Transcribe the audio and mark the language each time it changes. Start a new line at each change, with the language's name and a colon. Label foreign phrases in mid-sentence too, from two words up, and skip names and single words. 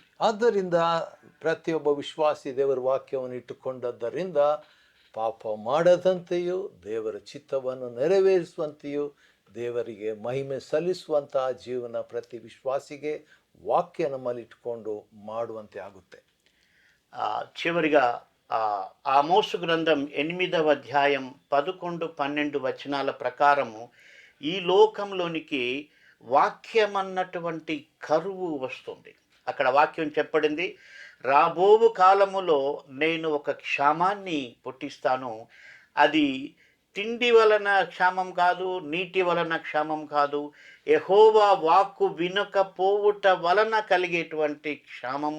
Kannada: ಆದ್ದರಿಂದ ಪ್ರತಿಯೊಬ್ಬ ವಿಶ್ವಾಸಿ ದೇವರ ವಾಕ್ಯವನ್ನು ಇಟ್ಟುಕೊಂಡದ್ದರಿಂದ ಪಾಪ ಮಾಡದಂತೆಯೂ ದೇವರ ಚಿತ್ತವನ್ನು ನೆರವೇರಿಸುವಂತೆಯೂ ದೇವರಿಗೆ ಮಹಿಮೆ ಸಲ್ಲಿಸುವಂತಹ ಜೀವನ ಪ್ರತಿ ವಿಶ್ವಾಸಿಗೆ ವಾಕ್ಯ ನಮ್ಮಲ್ಲಿ ಇಟ್ಕೊಂಡು ಮಾಡುವಂತೆ ಆಗುತ್ತೆ.
Telugu: చివరిగా ఆమోసు గ్రంథం 8వ అధ్యాయం 11-12 వచనాల ప్రకారము ఈ లోకంలోనికి వాక్యం అన్నటువంటి కరువు వస్తుంది. అక్కడ వాక్యం చెప్పబడింది, రాబోవు కాలములో నేను ఒక క్షామాన్ని పుట్టిస్తాను, అది తిండి వలన క్షామం కాదు, నీటి వలన క్షామం కాదు, యెహోవా వాక్కు వినకపోవుట వలన కలిగేటువంటి క్షామము.